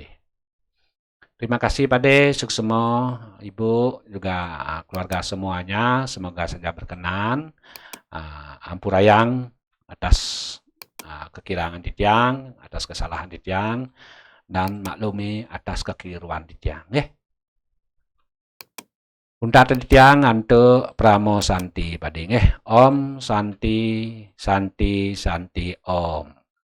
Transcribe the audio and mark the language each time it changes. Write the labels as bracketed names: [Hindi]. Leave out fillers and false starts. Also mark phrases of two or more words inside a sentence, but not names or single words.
[Indonesian] Terima kasih Pak D, suksemo Ibu, juga keluarga semuanya. Semoga saja berkenan. [Balinese] Ampurayang atas kekirangan Tiang, [Indonesian] atas kesalahan Tiang, dan maklumi atas kekeliruan Tiang. [Balinese] Unta Tiang antuk Pramo Santi Pak D. [Sanskrit] Om Santi, Santi, Santi, Om.